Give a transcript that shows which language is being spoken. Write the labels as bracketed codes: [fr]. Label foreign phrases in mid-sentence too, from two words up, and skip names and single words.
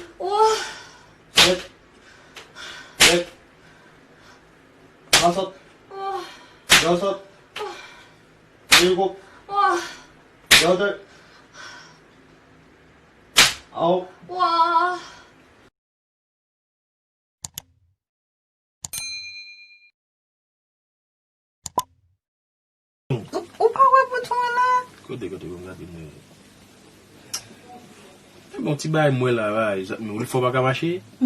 [ko] 와, 셋, 넷, 다섯, 와, 여섯, 일곱, 와, 여덟, 아홉. 와. [fr] Opa, ouais, pour toi là. Côté, regardez. Mon petit bail, moi là, mais il faut pas marcher.